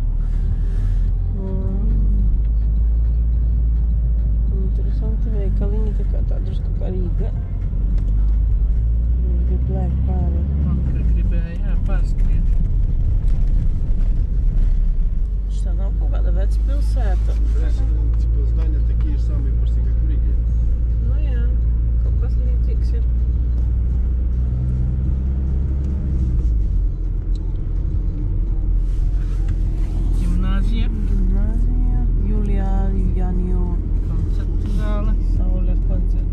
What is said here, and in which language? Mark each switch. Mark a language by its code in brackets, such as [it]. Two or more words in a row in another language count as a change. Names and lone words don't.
[lv] Interesanti veikaliņi, tā kā tā drusku kā Rīga. Grib lēkt pāri. Man kā gribēja, pārskriet. Šitā nav kaut kāda veca pilsēta. [ru] Типа здания такие же самые почти как в Риге. [lv] Nu jā, kaut kas līdzīgs ir. Gimnāzija. Gimnāzija, Julijā, Janjo. Koncertu zāle. Saules koncerts.